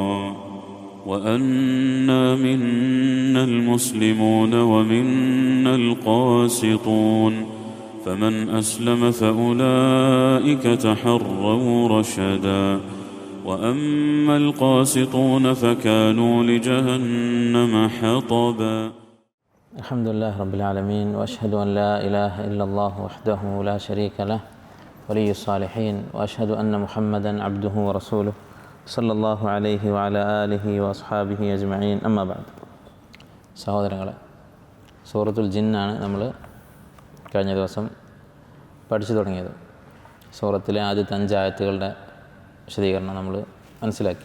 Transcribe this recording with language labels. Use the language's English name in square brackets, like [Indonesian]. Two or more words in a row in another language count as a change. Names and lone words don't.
[Arabic] وأنا منا المسلمون ومنا القاسطون فمن أسلم فأولئك تحروا رشدا وأما القاسطون فكانوا لجهنم حطبا. الحمد لله رب العالمين وأشهد أن لا إله إلا الله وحده لا شريك له ولي الصالحين وأشهد أن محمدا عبده ورسوله صلى الله عليه وعلى آله وأصحابه أجمعين أما بعد. [Malayalam] സഹോദരങ്ങളെ, സൂറത്തുൽ ജിന്നാണ് നമ്മൾ കഴിഞ്ഞ ദിവസം പഠിച്ചു തുടങ്ങിയത്. സൂറത്തിലെ ആദ്യത്തെ 5 ആയത്തുകളുടെ വിശദീകരണം നമ്മൾ മനസ്സിലാക്കി.